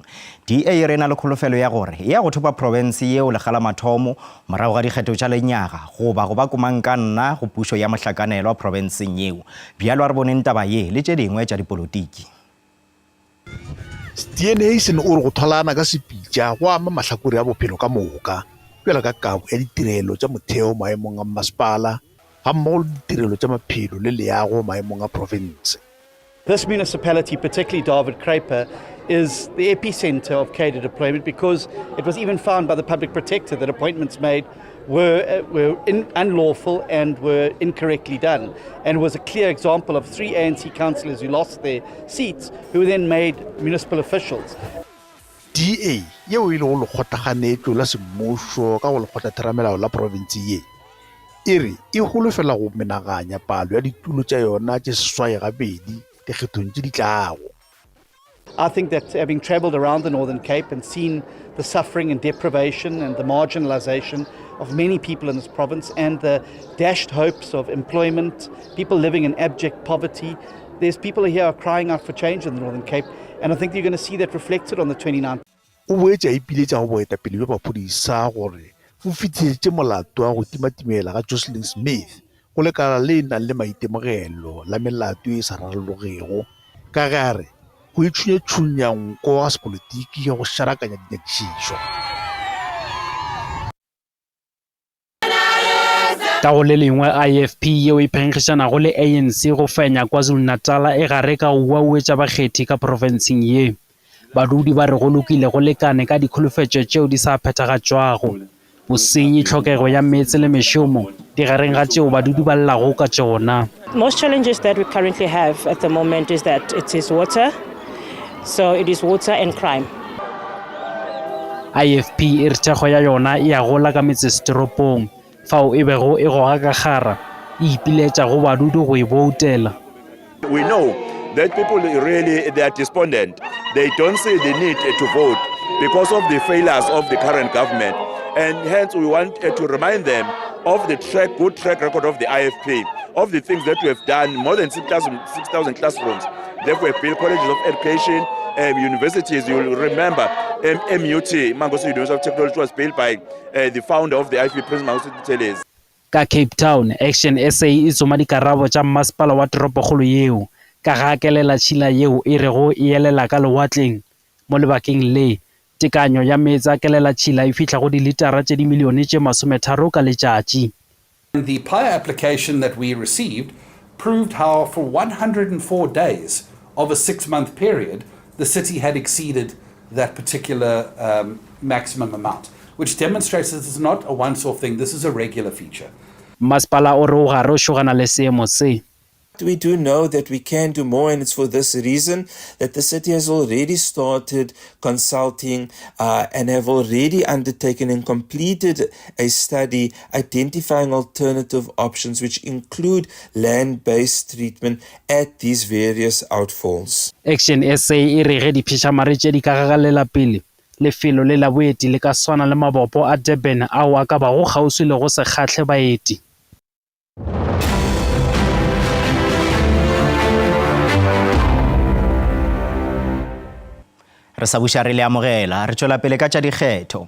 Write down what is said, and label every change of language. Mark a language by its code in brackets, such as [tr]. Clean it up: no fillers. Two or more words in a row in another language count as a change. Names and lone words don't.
[nso] DA re na le kholofelo ya gore ya go thopa province yeo le gala mathomo morago ga dikgetho tša lenyaga goba go ba komankanna go pušo ya mohlakanelo wa provinceng yeo bjalo a re boneng taba ye le tše dingwe tša dipolotiki. Steenhuisen o re go tholana ka sepitša go ama mahlakore a bophelo ka moka bjalo ka kabo ya ditirelo tša motheo maemong a masepala ga mmogo le ditirelo tša maphelo le leago maemong a province. [en] This municipality, particularly David Kruiper, is the epicenter of cadre deployment because it was even found by the public protector that appointments made were unlawful and were incorrectly done. And it was a clear example of 3 ANC councillors who lost their seats, who were then made municipal officials. [nso] DA yeo e le go lekgotlaganetlo la semmušo ka go lekgotlatheramelao la province ye e re e golofela go menaganya palo ya ditulo tša yona tše seswai gabedi dikgethong tše di tlago. [en] I think that having travelled around the Northern Cape and seen the suffering and deprivation and the marginalisation of many people in this province and the dashed hopes of employment, people living in abject poverty, there's people here are crying out for change in the Northern Cape, and I think you're going to see that reflected on the 29th. [nso] O boetša ipiletša go boetapele bja maphodisa gore go fitšetše molato wa go timatimela ga Jocelyn Smith go lekala le nang le maitemogelo la melato e sa rarologego ka gare go itšhunyetšhunya nko ga sepolotiki go šarakanya dinyakišišo. Ka go le lengwe IFP yeo e phengišanago le ANC go fenya KwaZulu-Natal e gare ka go uauetša bakgethi ka provinceng ye. badudi ba re go lokile go lekane ka dikholofetšo tšeo di sa phethagatšwago bosenyi tlhokego ya metse le mešomo di gareng ga tšeo badudi ba llago ka tšona. [en] Most challenges that we currently have at the moment is that it is water. So it is water and crime. [nso] IFP e re thego ya yona e a gola ka metsesetoropong fao e bego e goga ka gara e ipiletša go badudi go e voutela. [en] We know that people really, they are despondent. They don't see the need to vote because of the failures of the current government. And hence we want to remind them of the good track record of the IFP, of the things that we have done, more than 6,000 classrooms. Therefore, built colleges of education, universities. You will remember MUT, Mangosu University of Technology, was built by the founder of the IFP, Prince Mangosu Teles. [nso] Ka Cape Town, Action SA e tsoma dikarabo tša masepala wa toropokgolo yeo ka ga kelela tšhila yeo e rego e elela ka lewatleng mo lebakeng le tekanyo ya metsi a kelela tšhila e fitlha go dilitara tše dimilione tše 30 ka letšatši. [en] The prior application that we received proved how for 104 days of a 6-month period the city had exceeded that particular maximum amount, which demonstrates that this is not a once-off thing, this is a regular feature. [nso] Masepala o re o gare o šogana le seemo se. [en] We do know that we can do more, and it's for this reason that the city has already started consulting and have already undertaken and completed a study identifying alternative options which include land-based treatment at these various outfalls. [nso] Action SA e re ge diphišamare tše di ka gagalela pele lefelo le la boeti le ka swana le mabopo a Durban ao a ka bago kgauswi le go se kgatlhe baeti. Re sa buša re le amogela re tšwela pele ka tša dikgetho.